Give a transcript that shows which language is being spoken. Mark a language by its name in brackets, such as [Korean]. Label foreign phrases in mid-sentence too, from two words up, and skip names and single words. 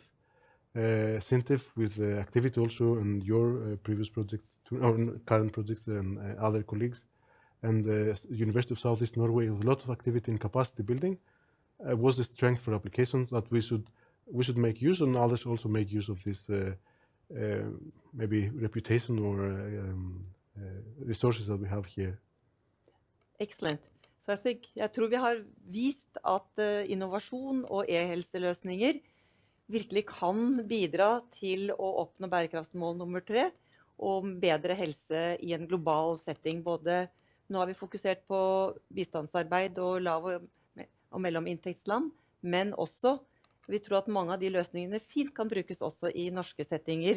[English] SINTEF with activity also and your previous projects, current projects and other colleagues, and the University of Southeast Norway with a lot of activity in capacity building was the strength for applications that we should make use, and others also make use of this maybe reputation or resources that we have here. Excellent. [Norwegian] Så jeg tror vi har vist at innovasjon og e-helseløsninger virkelig kan bidra til å oppnå bærekraftsmål nummer 3 og bedre helse i en global setting. Nå har vi fokusert på bistandsarbeid og lav- og mellominntektsland, men også vi tror at mange av de løsningene fint kan brukes også i norske settinger.